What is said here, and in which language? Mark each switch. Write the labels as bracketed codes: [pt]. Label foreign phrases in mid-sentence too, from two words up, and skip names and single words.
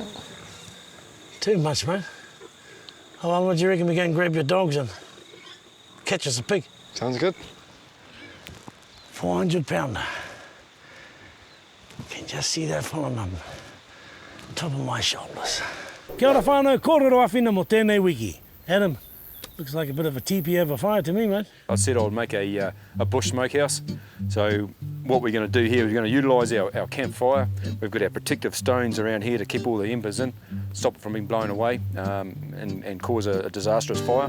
[en] Too much, mate. How long would you reckon we go and grab your dogs and catch us a pig? Sounds good. 400 pounder. You can just see that falling on top of my shoulders. [mi] Kia ora whānau, kōrero awhina mo tēnei wiki. [en] Adam, looks like a bit of a teepee over fire to me, mate. I said I would make a bush smokehouse. So what we're going to do here, we're going to utilise our campfire. We've got our protective stones around here to keep all the embers in, stop it from being blown away and cause a disastrous fire.